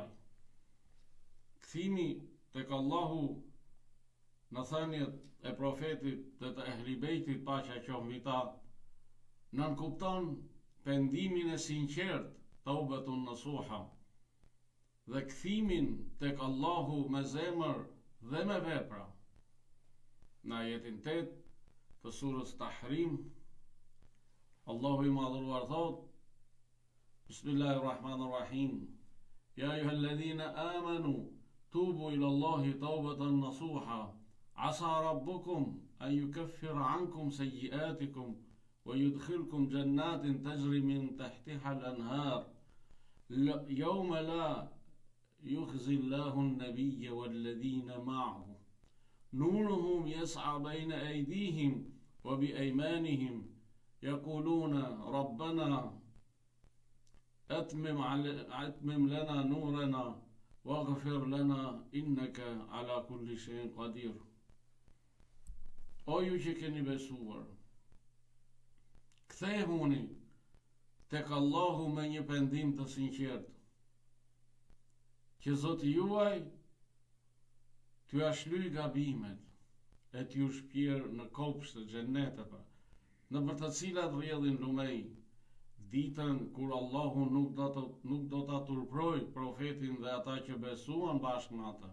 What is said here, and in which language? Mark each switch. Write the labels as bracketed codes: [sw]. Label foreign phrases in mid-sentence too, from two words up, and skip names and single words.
[sq] Kthimi tek Allahu në thënjet e profetit dhe të ehli bejtit paqja qoftë mbi ta, nënkupton pendimin e sinqert, [ar] توبة نصوحا, [sq] dhe kthimin tek Allahu me zemër dhe me vepra. Në ajetin 8 të surës Tahrim, Allahu I madhëruar thot: Bismillahirrahmanirrahim. [ar] يا أيها الذين آمنوا توبوا إلى الله توبة نصوحا عسى ربكم أن يكفر عنكم سيئاتكم ويدخلكم جنات تجري من تحتها الأنهار يوم لا يخزي الله النبي والذين معه نورهم يسعى بين أيديهم وبأيمانهم يقولون ربنا أتمم لنا نورنا واغفر لنا إنك على كل شيء قدير. [sq] O ju që keni besuar, kthehuni tek Allahu me një pendim të sinqert, që Zoti juaj t'ju ashlyj gabimet, e t'ju shpjerë në kopsht të xheneteve, në për të cilat rrjedhin lumej, ditën kur Allahu nuk do ta turproj profetin dhe ata që besuan bashkë me atë.